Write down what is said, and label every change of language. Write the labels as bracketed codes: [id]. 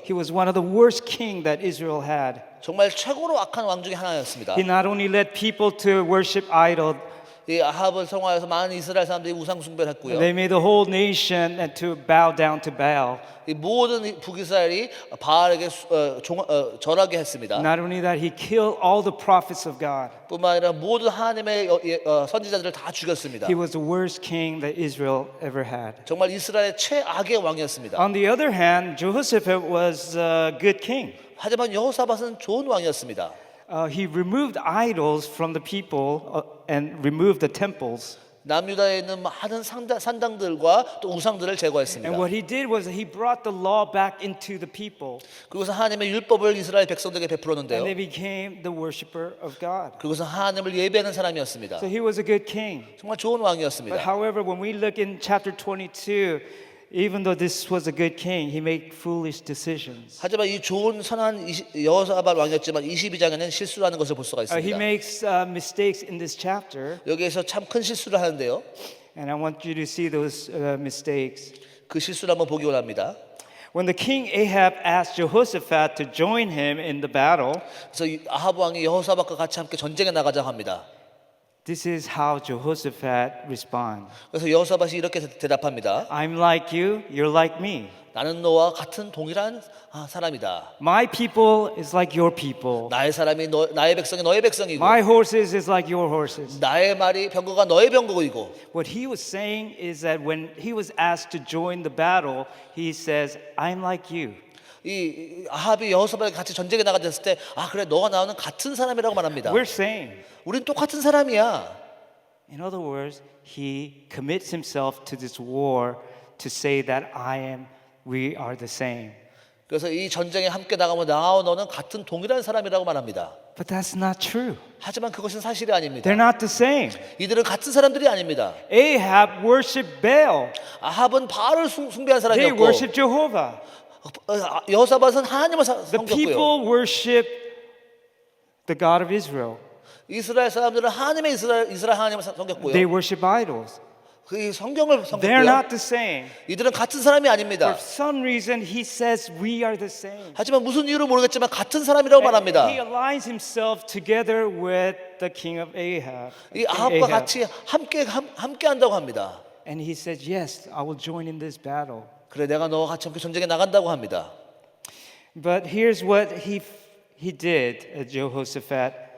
[en] He was one of the worst king that Israel had. [ko] 정말 최고로 악한 왕 중에 하나였습니다. [en] He not only led people to worship idol, [ko] 이 아합을 성화해서 많은 이스라엘 사람들이 우상 숭배를 했고요. [en] they made the whole nation to bow down to Baal. [ko] 이 모든 북이스라엘이 바알에게 절하게 했습니다. [en] Not only that, he killed all the prophets of God. [ko] 뿐만 아니라 모든 하나님의 선지자들을 다 죽였습니다. [en] He was the worst king that Israel ever had. [ko] 정말 이스라엘의 최악의 왕이었습니다. [en] On the other hand, Jehoshaphat was a good king. [ko] 하지만 여호사밧은 좋은 왕이었습니다. [en] He removed idols from the people and removed the temples. [ko] 남유다에 있는 많은 산당들과 또 우상들을 제거했습니다. [en] And what he did was he brought the law back into the people. [ko] 그것은 하나님의 율법을 이스라엘 백성들에게 베풀었는데요. [en] And they became the worshiper of God. [ko] 그것은 하나님을 예배하는 사람이었습니다. [en] So he was a good king. [ko] 정말 좋은 [en] But [ko] 왕이었습니다. [en] however, when we look in chapter 22, even though this was a good king, he made foolish decisions. [ko] 하지만 이 좋은 선한 여호사밧 왕이었지만 22장에는 실수를 하는 것을 볼 수가 [en] He [ko] 있습니다. [en] makes mistakes in this chapter, [ko] 여기에서 참 큰 실수를 하는데요. [en] and I want you to see those mistakes. [ko] 그 실수를 한번 보기 원합니다. [en] When the king Ahab asked Jehoshaphat to join him in the battle, [ko] 그래서 이 아합 왕이 여호사밧과 같이 함께 전쟁에 나가자고 합니다. [en] this is how Jehoshaphat responds. [ko] 그래서 여호사밧이 이렇게 대답합니다. [en] I'm like you, you're like me. [ko] 나는 너와 같은 동일한 사람이다. [en] My people is like your people. [ko] 나의 사람이 나의 백성이 너의 백성이고 [en] My horses is like your horses. [ko] 나의 말이 병거가 너의 병거이고 [en] What he was saying is that when he was asked to join the battle, he says, I'm like you. [ko] 이 아합이 여호사밧과 같이 전쟁에 나가졌을 때 그래 너가 나오는 같은 사람이라고 말합니다. [en] We're same. [ko] 우린 똑같은 사람이야. [en] In other words, he commits himself to this war to say that we are the same. [ko] 그래서 이 전쟁에 함께 나가면 나와 너는 같은 동일한 사람이라고 말합니다. [en] But that's not true. [ko] 하지만 그것은 사실이 아닙니다. [en] They're not the same. [ko] 이들은 같은 사람들이 아닙니다. [en] Ahab worshiped Baal. [ko] 아합은 바알을 숭배한 [en] They [ko] 사람이었고 [en] worshiped Jehovah. [ko] 여호사밧은 하나님을 [en] The [ko] 섬겼고요. [en] people worship the God of Israel. [ko] 이스라엘 사람들은 하나님의 이스라엘 하나님을 섬겼고요. [en] They worship idols. [ko] 그 성경을 [en] They're [ko] 섬겼고요. [en] not the same. [ko] 이들은 같은 사람이 [en] For [ko] 아닙니다. [en] some reason, he says we are the same. [ko] 하지만 무슨 이유로 모르겠지만 같은 사람이라고 [en] And [ko] 말합니다. [en] he aligns himself together with the king of Ahab. [ko] 이 [en] King [ko] 아합과 [en] Ahab. [ko] 같이 함께 한다고 합니다. [en] And he says, yes, I will join in this battle. [ko] 그래 내가 너와 같이 함께 전쟁에 나간다고 합니다. [en] But here's what he did, Jehoshaphat.